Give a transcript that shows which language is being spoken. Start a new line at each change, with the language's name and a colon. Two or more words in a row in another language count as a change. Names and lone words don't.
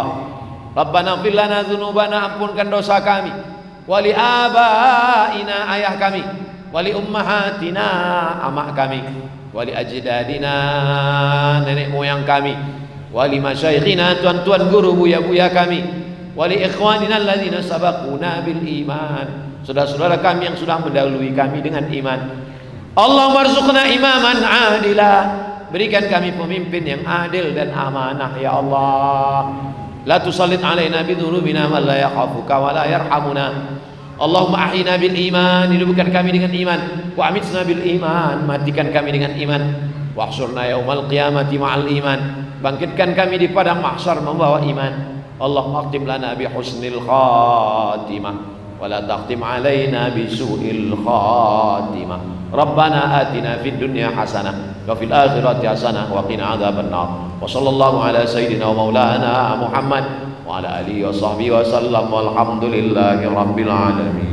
Arabic: ربنا اغفر لنا ذنوبنا,
Indonesian: ampunkan dosa kami,
Arabic: ولآبائنا,
Indonesian: ayah kami,
Arabic: ولأمهاتنا,
Indonesian: amak kami,
Arabic: ولأجدادنا,
Indonesian: nenek moyang kami,
Arabic: ولمشايخنا,
Indonesian: tuan-tuan guru buya-buya kami,
Arabic: ولإخواننا الذين سبقونا بالإيمان,
Indonesian: saudara-saudara kami yang sudah mendahului kami dengan iman.
Arabic: اللهم ارزقنا إماما عادلا,
Indonesian: berikan kami pemimpin yang adil dan amanah ya Allah.
Arabic: لا تسلط علينا بذنوبنا من لا يخافك ولا يرحمنا. اللهم أحينا بالإيمان,
Indonesian: hidupkan kami dengan iman,
Arabic: وأمتنا بالإيمان,
Indonesian: matikan kami dengan iman,
Arabic: واحشرنا يوم القيامة مع الإيمان,
Indonesian: bangkitkan kami di padang mahsyar membawa iman.
Arabic: اللهم اختم لنا بحسن الخاتمة ولا تختم علينا بسوء الخاتمة. ربنا آتنا في الدنيا حسنة وفي الآخرة حسنة وقنا عذاب النار. وصلى الله على سيدنا ومولانا محمد وعلى آله وصحبه وسلم والحمد لله رب العالمين.